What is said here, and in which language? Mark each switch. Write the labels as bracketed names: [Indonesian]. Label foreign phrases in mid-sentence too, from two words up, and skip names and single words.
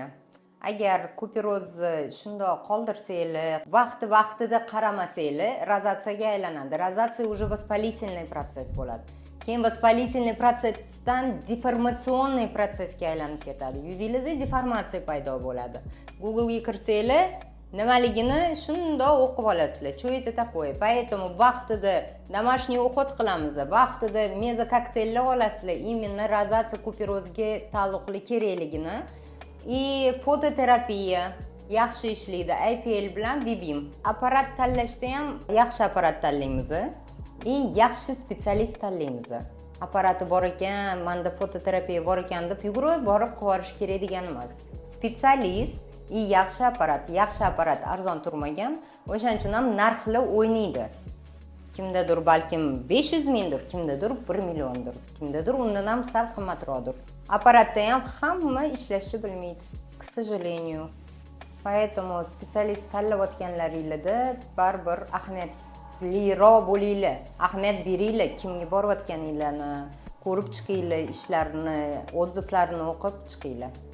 [Uzbek] Agar kuperozni shundoq qoldirsanglar, vaqtida qaramasanglar, rozatsiyaga aylanadi. Rozatsiya [Russian] уже воспалительный [Uzbek] protsess bo'ladi. Keyin воспалительный protsessdan deformatsionniy protsessga aylanib ketadi. Yuzingizda deformatsiya paydo bo'ladi. Google'ga kirsanglar, nimaligini shundoq o'qib olasizlar. [Russian] Что это такое? Поэтому vaqtida домашний уход [Uzbek] qilamiz, vaqtida mezokokteyllar olasizlar. Именно rozatsiya kuperozga taalluqli kerakligini. И fototerapiya yaxshi ishlaydi. IPL bilan Vivim. Apparat tanlashda ham yaxshi apparat tanlaymiz. Yaxshi spetsialist tanlaymiz. Apparati bor ekan, menda fototerapiya bor ekan deb yugurib borib qilib kerak degan emas. Spetsialist yaxshi apparat arzon turmagan. O'shaning uchun ham narxlar o'ynaydi. Kimdadir balkim 500 mingdir, kimdadir 1 milliondir, kimdadir undan ham sal qimmatroqdir. Apparatda ham hamma ishlashni bilmaydi, [Russian] к сожалению. [Uzbek] Поэтому spetsialist tanlayotganlaringizda baribir ahamiyatliroq bo'linglar. Ahamiyat beringlar, kimga borayotganinglarni ko'rib chiqinglar, ishlarini, odzivlarini o'qib chiqinglar.